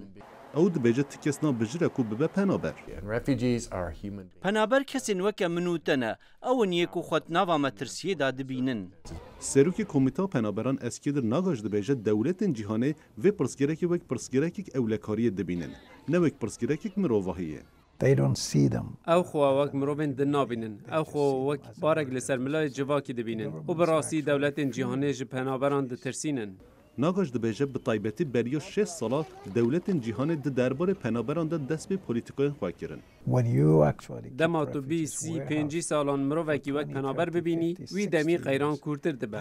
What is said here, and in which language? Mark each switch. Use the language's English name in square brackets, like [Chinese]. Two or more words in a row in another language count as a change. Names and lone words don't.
[Kurdish] Ew dibêje ti kes nabijire ku bibe penaber. Penaber kesên weke min û te ne, ewin yê ku xwe nava metirsiyê da dibînin. Serokê Komîta Penaberan Eskêdir Nagaş dibêje dewletên cîhanê vê pirsgirêkê wek pirsgirêkek ewlekariyê dibînin, ne wek pirsgirêkek mirovahî ye. [English] They don't see them. [Kurdish] Ew xwe wek mirovên din nabînin, ew xwe wek barek li ser milayê civakî dibînin û bi rastî dewletên cîhanê ji penaberan ditirsînin. Nagaş dibêje bi taybetî beriya 6 sala dewletên cîhanê di derbarê penaberan de dest pê polîtîkayên xwe kirin. Dema tu bî sî pêncî salan mirovekî wek penaber bibînî, wî demî qeyran kûrtir dibe.